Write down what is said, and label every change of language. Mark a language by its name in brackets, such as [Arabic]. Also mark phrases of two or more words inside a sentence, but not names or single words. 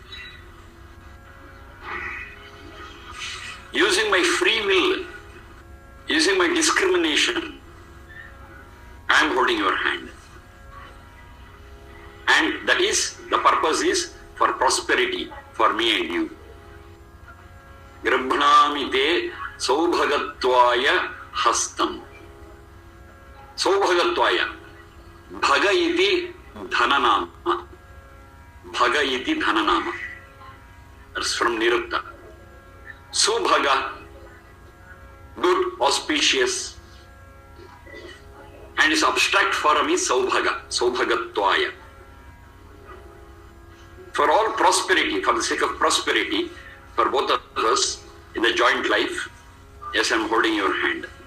[English] Using my free will, using my discrimination, I am holding your hand. And that is, the purpose is for prosperity, for me and you. [Sanskrit] Grabhnami te saubhagatvaya hastam. Saubhagatvaya. Bhaga iti dhananama. Bhaga iti dhananama. [English] That's from Nirutta. Subhaga, good, auspicious. And its abstract form is [Sanskrit] Saubhaga, Saubhagatvaya. [English] For all prosperity, for the sake of prosperity, for both of us in the joint life, yes, I am holding your hand.